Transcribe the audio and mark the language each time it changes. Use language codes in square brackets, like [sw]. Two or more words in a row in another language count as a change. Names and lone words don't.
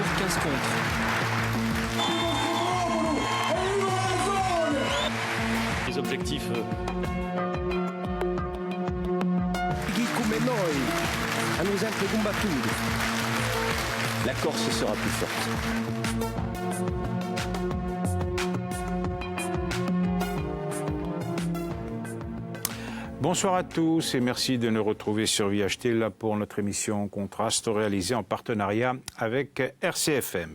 [fr] 15 contre. Les objectifs. [co] Chi come noi hanno sempre combattuto. [fr] La Corse sera plus forte. Bonsoir à tous et merci de nous retrouver sur VHT là pour notre émission Contraste réalisée en partenariat avec RCFM.